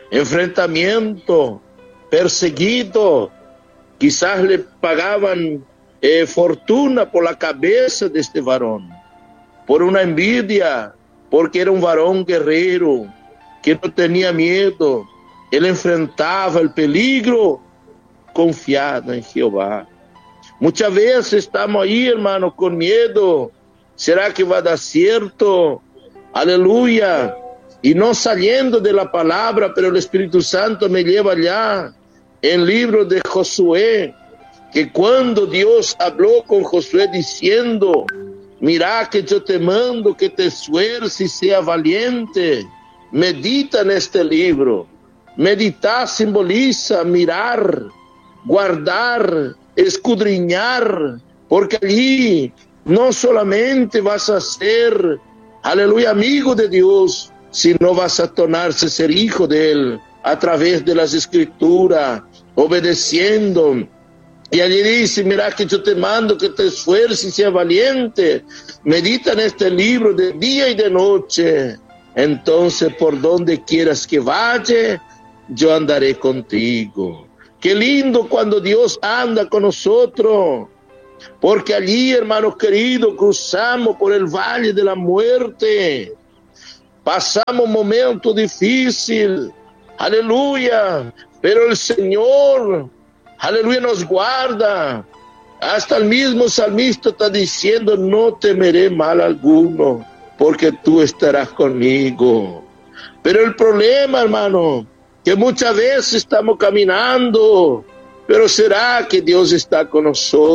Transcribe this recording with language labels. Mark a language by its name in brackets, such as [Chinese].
[Spanish] Enfrentamiento, perseguido, quizás le pagaban fortuna por la cabeza de este varón, por una envidia, porque era un varón guerrero, que no tenía miedo. [Portuguese] Ele enfrentava o peligro confiado em Jeová. Muitas vezes estamos aí, irmão, com medo. Será que vai dar certo? Aleluia! E não saindo da palavra, mas o Espírito Santo me leva lá, em livro de Josué, que quando Deus falou com Josué, dizendo: Mira que eu te mando que te esfuerces e seja valiente, medita neste livro. [Spanish] Meditar simboliza mirar, guardar, escudriñar, porque allí no solamente vas a ser, aleluya, amigo de Dios, sino vas a tornarse ser hijo de Él a través de las Escrituras, obedeciendo. Y allí dice: mira que yo te mando que te esfuerces y seas valiente, medita en este libro de día y de noche, entonces por donde quieras que vaya, yo andaré contigo. Qué lindo cuando Dios anda con nosotros, porque allí, hermanos queridos, cruzamos por el valle de la muerte, pasamos un momento difícil, aleluya, pero el Señor, aleluya, nos guarda. Hasta el mismo salmista está diciendo: no temeré mal alguno, porque tú estarás conmigo. Pero el problema, hermano, que [Portuguese] muitas vezes estamos caminhando, mas será que Deus está com nós?